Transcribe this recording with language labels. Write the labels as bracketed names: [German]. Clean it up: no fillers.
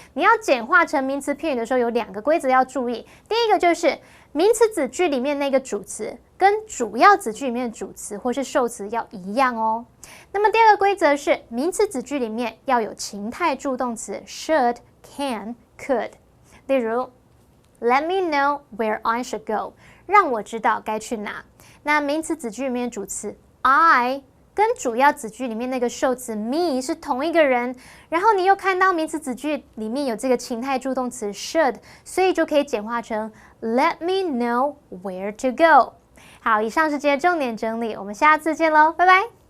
[Chinese] 你要简化成名词片语的时候，有2个规则要注意。第一个就是名词子句里面那个主词跟主要子句里面的主词或是受词要一样哦。那么第2个规则是名词子句里面要有情态助动词 should, can, could。 [English] 例如 Let me know where I should go， [Chinese] 让我知道该去哪。那名词子句里面的主词 I 跟主要子句里面那个受词 me 是同一个人，然后你又看到名词子句里面有这个情态助动词 should， 所以就可以简化成 [English] Let me know where to go。 [Chinese] 好，以上是今天重点整理，我们下次见咯，拜拜。